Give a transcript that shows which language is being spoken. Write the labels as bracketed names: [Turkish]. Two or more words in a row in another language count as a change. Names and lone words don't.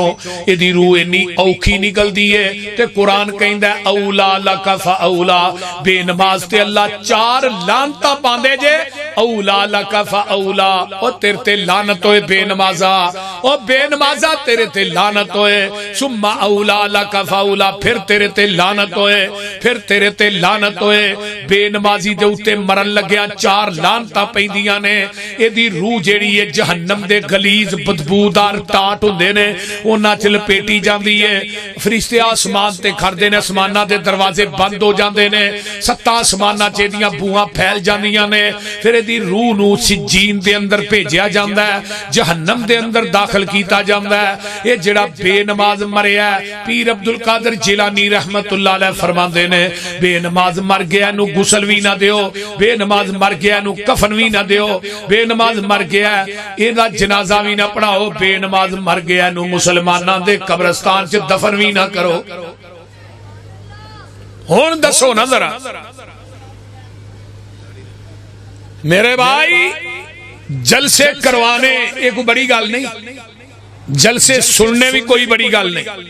[Punjabi] ایہدی روح انی اوکھی نکلدی ہے تے قرآن کہندا [Arabic] أولى لك فأولى, [Punjabi] بےنماز تے اللہ 4 لعنتاں پاندے جے. [Arabic] أولى لك فأولى, [Punjabi] او تیرے تے لعنت ہوئے بےنمازا، او بےنمازا تیرے تے لعنت ہوئے. [Arabic] ثم أولى لك فأولى, [Punjabi] فیر تیرے تے لعنت ہوئے، فیر تیرے تے لعنت ہوئے. بےنمازی دے اتے مرن لگیا 4 لعنتاں پیندیاں نیں. ایہدی روح جیہڑی ہے جہنم دے غلیظ بدبودار ٹاٹ ہوندے نیں اوہناں چ لپیٹی جاندی ہے. فرشتے آسمان تے کھڑدے نیں، آسماناں دے دروازے بند ہو جاندے نیں، 7 آسماناں چ ایہدیاں بوہاں پھیل جاندیاں نیں. فیر ایہدی روح نوں سجین دے اندر بھیجیا جاندا ہے، جہنم دے اندر داخل کیتا جاندا ہے. یہ جیہڑا بےنماز مریا، پیر عبدالقادر جیلانی [Arabic] رحمة الله عليه [Punjabi] فرماندے نیں بےنماز مر گیا نوں غسل بھی نہ دیو، بےنماز مر گیا نوں کفن بھی نہ دیو، بےنماز مر گیا ایہدا جنازہ بھی نہ پڑھاؤ، بےنماز مر گیا نوں مسلماناں دے قبرستان چ دفن بھی نہ کرو. ہن دسو نہ ذرا میرے بھائی، جلسے کروانے یہ کوئی بڑی گل نئیں، جلسے سننے بھی کوئی بڑی گل نئیں.